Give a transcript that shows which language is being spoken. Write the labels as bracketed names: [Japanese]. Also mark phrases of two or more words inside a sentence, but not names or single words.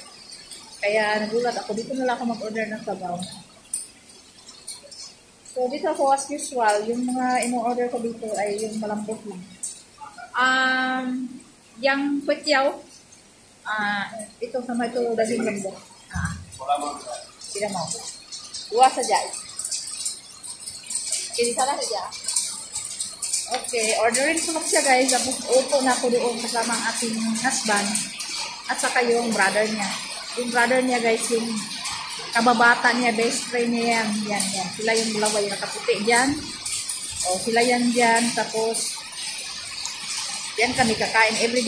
[Filipino] Kaya nagulat ako. Dito na lang ako mag-order ng sabaw. So, dito ako [English] as usual. [Filipino] Yung mga ino-order ko dito ay yung malambot lang. Yung kwetyaw. [Malay] Ito sama ito daging lambot. Tidak mau. Dua saja. Ini sana saja. [Filipino] Okay, ordering ko na siya guys. Tapos upo na ako doon kasama ang ating husband. At saka yung brother niya. Yung brother niya guys, yung kababata niya, [English] best friend [Filipino] niya yan. Sila yung dalawa yung nakaputi dyan. O, sila yan dyan. Tapos, yan kami kakain everyday.